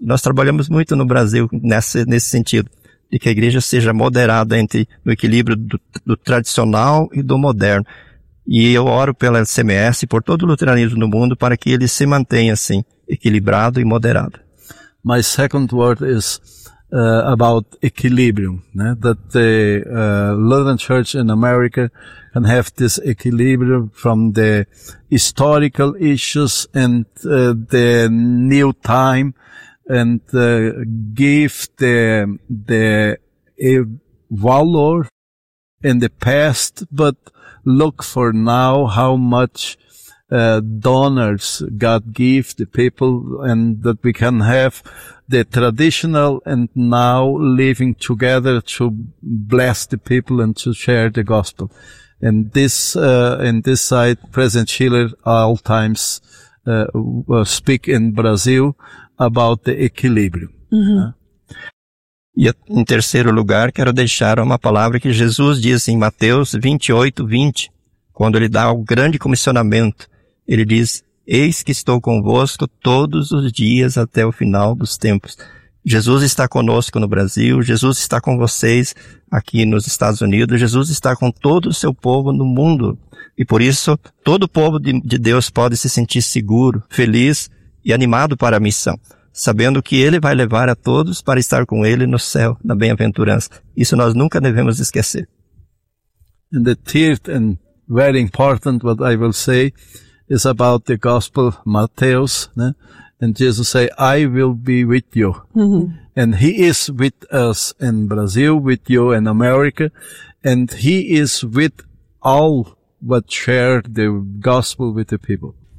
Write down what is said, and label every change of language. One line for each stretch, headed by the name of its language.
Portuguese: Nós trabalhamos muito no Brasil nesse sentido, de que a igreja seja moderada entre o equilíbrio do tradicional e do moderno. E eu oro pela LCMS e por todo o luteranismo no mundo para que ele se mantenha assim, equilibrado e moderado.
English: My second word is about equilibrium, né? That the Lutheran Church in America can have this equilibrium from the historical issues and the new time, and give the valor in the past, but look for now how much donors God give the people, and that we can have the traditional and now living together to bless the people and to share the gospel. And this, in this side, President Schiller all times speak in Brazil about the equilibrium. Uh-huh.
Portuguese: E em terceiro lugar, quero deixar uma palavra que Jesus diz em Mateus 28:20, quando ele dá o grande comissionamento. Ele diz: eis que estou convosco todos os dias até o final dos tempos. Jesus está conosco no Brasil, Jesus está com vocês aqui nos Estados Unidos, Jesus está com todo o seu povo no mundo. E por isso, todo povo de Deus pode se sentir seguro, feliz e animado para a missão, sabendo que ele vai levar a todos para estar com ele no céu, na bem-aventurança. Isso nós nunca devemos esquecer.
English: And the third and very important what I will say is about the gospel, Matthäus, né? And Jesus say, I will be with you. Mm-hmm. And he is with us in Brazil, with you in America, and he is with all that share the gospel with the people.